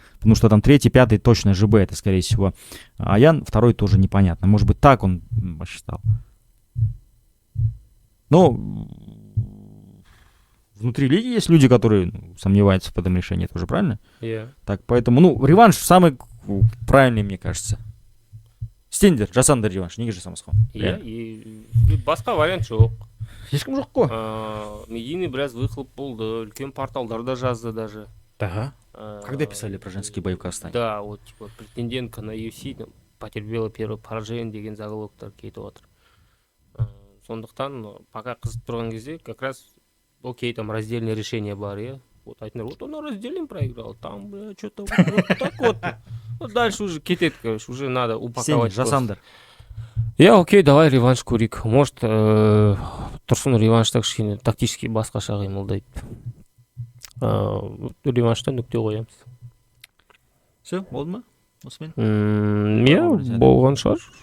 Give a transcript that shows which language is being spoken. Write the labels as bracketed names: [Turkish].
[Russian] Потому что там третий, пятый точно ЖБ, это, скорее всего, Аян, второй тоже непонятно. Может быть, так он посчитал. Но внутри лиги есть люди, которые сомневаются в этом решении, это уже правильно? Так, поэтому, реванш самый правильный, мне кажется. [Kazakh] Стендер, жасандар реванш, неге жасамасқа? Иә, басқа вариант жоқ. Ешкім жоқ қой. [Russian] Медийный [Kazakh] біраз [Russian] выхлоп [Kazakh] болды, үлкен порталдарда жазды даже. [Russian] Да. Когда писали про женские бои в Казахстане? Да, вот типа претендентка на UFC потерпела первое поражение [Kazakh] деген заголовоктар кетіп отыр. Сондықтан пока қызып тұрған кезде [Russian] как раз окей, там раздельное решение [Kazakh] бар, иә. [Russian] Вот айтындар, вот он раздельным проиграл, там, бля, что-то вот так вот. Вот дальше уже [Kazakh] кетет, [Russian] короче, уже надо упаковать. [Kazakh] Жасандар. [Russian] Я окей, давай реванш көрейік. [Kazakh] Может, Тұрсын реваншта кішкене тактически басқаша қимылдайды. Реваншта нүкте қоямыз. [Russian] Все, [Kazakh] болды ма? Осымен? Иә, болған шығар.